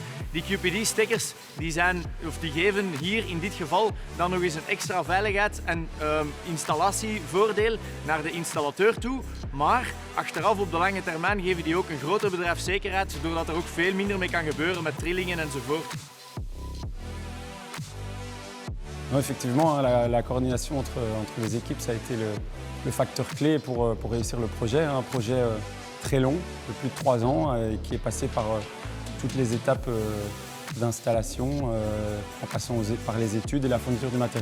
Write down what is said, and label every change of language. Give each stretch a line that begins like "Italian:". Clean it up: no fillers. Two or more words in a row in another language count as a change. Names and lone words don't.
Dutch: Die QPD-stekkers die geven hier in dit geval dan nog eens een extra veiligheid en installatievoordeel naar de installateur toe. Maar achteraf op de lange termijn geven die ook een grotere bedrijfszekerheid, doordat er ook veel minder mee kan gebeuren met trillingen enzovoort.
French: Non, effectivement, la coordination entre les équipes, ça a été le facteur clé pour réussir le projet. Un projet très long, de plus de 3 ans, qui est passé par toutes les étapes d'installation, en passant par les études et la fourniture du matériel.